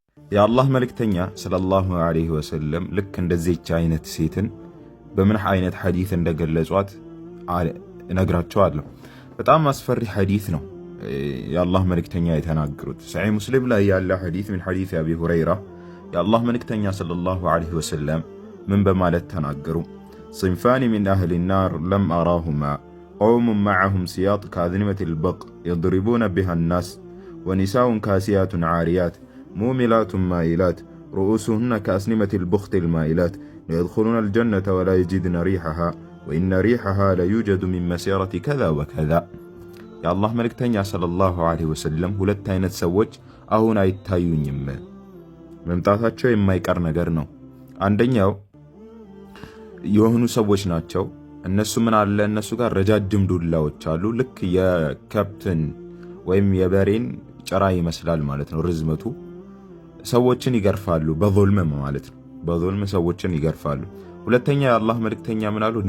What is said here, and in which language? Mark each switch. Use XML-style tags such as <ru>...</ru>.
<am>የአላህ መልእክተኛ ሰለላሁ ዐለይሂ ወሰለም ልክ እንደዚህች አይነት ሴትን በምን አይነት ሐዲስ እንደገለጿት እነግራቸዋለሁ። በጣም አስፈሪ ሐዲስ ነው የአላህ መልእክተኛ የተናገሩት። ሰሒህ ሙስሊም ላይ ያለ ሐዲስ ምን ሐዲስ አቢ ሁረይራ የአላህ መልእክተኛ ሰለላሁ ዐለይሂ ወሰለም ምን በማለት ተናገሩ?</am> <ar>صنفان من أهل النار لم أراهما قوم معهم سياط كأذنمة البق يضربون بها الناس ونساء كاسيات عاريات موملات مائلات رؤوسهن كأسنمة البخت المائلات يدخلون الجنة ولا يجدن ريحها وإن ريحها لا يوجد من مسيرة كذا وكذا. يا الله ملكتنيا صلى الله عليه وسلم</ar> <am>ሁለት አይነት ሰዎች አሁን አይታዩኝም መምጣታቸው የማይቀር ነገር ነው። አንደኛው የሆኑ ሰዎች ናቸው። እነሱ ምን አለ እነሱ ጋር ረጃጅም ዱላዎች አሉ። ልክ የከብትን ወይም የበሬን ጭራ ይመስላል ማለት ነው ርዝመቱ። ሰዎችን ይገርፋሉ በዙልም ማለት ነው። በዙልም ሰዎችን ይገርፋሉ። ሁለተኛ የአላህ መልእክተኛ ምን አሉ?</am>